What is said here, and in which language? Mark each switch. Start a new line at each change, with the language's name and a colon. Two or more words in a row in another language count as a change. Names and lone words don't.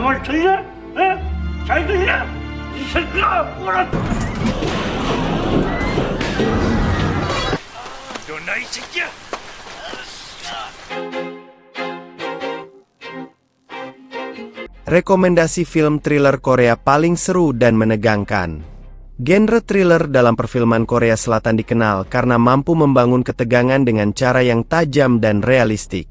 Korean: 말 들려? 에? 잘 들려? 이 새끼야! 뭐라! 너나 이 새끼야!
Indonesian: Rekomendasi film thriller Korea paling seru dan menegangkan. Genre thriller dalam perfilman Korea Selatan dikenal karena mampu membangun ketegangan dengan cara yang tajam dan realistik.